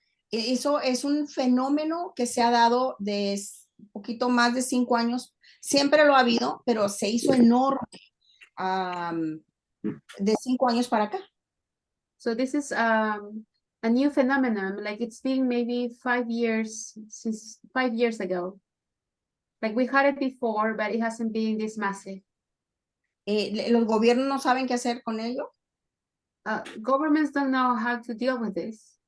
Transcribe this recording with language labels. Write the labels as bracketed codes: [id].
[es] Eso es un fenómeno que se ha dado de un poquito más de 5 años. Siempre lo ha habido, pero se hizo enorme de 5 años para acá. [en] So this is a new phenomenon, like it's been maybe 5 years ago. Like we had it before, but it hasn't been this massive. [es] Los gobiernos no saben qué hacer con ello. [en] Governments don't know how to deal with this.